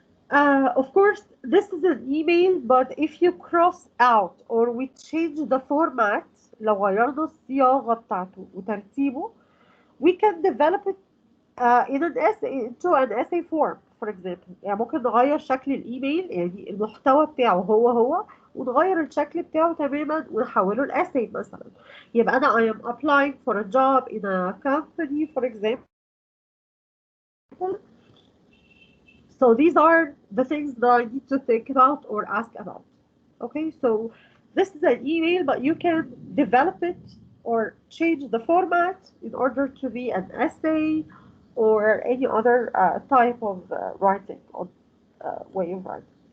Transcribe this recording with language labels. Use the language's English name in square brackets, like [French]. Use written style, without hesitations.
[English] Of course, this is an email, but if you cross out or we change the format, [Arabic] لو غيرنا الصياغة بتاعته وترتيبه, [English] we can develop it in an essay into an essay form, for example. [Arabic] يعني ممكن نغير شكل الايميل، يعني المحتوى بتاعه هو ونغير الشكل بتاعه تماما ونحوله لاساي مثلا. يبقى انا [English] I am applying for a job in a company, for example. So these are the things that I need to think about or ask about. Okay, so this is an email, but you can develop it or change the format in order to be an essay or any other type of writing or way of writing.